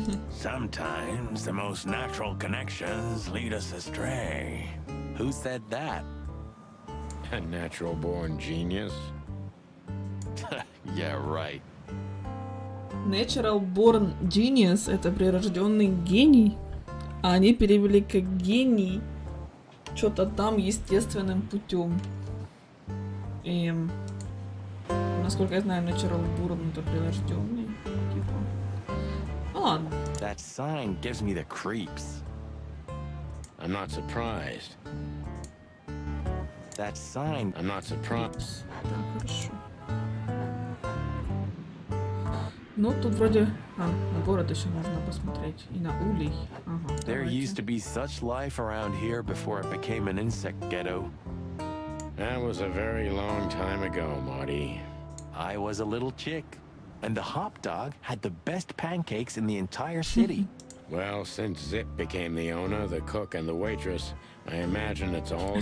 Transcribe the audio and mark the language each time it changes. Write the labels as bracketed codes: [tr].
[en] Sometimes the most natural connections lead us astray. Who said that? A natural-born genius? Yeah, right. Natural born genius [ru] — это прирожденный гений. А они перевели как гений что-то там естественным путем. И, насколько я знаю, [en] natural born [ru] — это прирожденный. Типа. Ну ладно. [en] That sign gives me the creeps. I'm not surprised. That sign. I'm not surprised. [ru] Так, хорошо. Ну, тут вроде... А, на город еще можно посмотреть. И на улей. Ага, [en] There [ru] давайте. [en] used to be such life around here before it became an insect ghetto. That was a very long time ago, Marty. I was a little chick, and the Hop Dog had the best pancakes in the entire city. Well, since Zip became the owner, the cook, and the waitress, I imagine it's all gone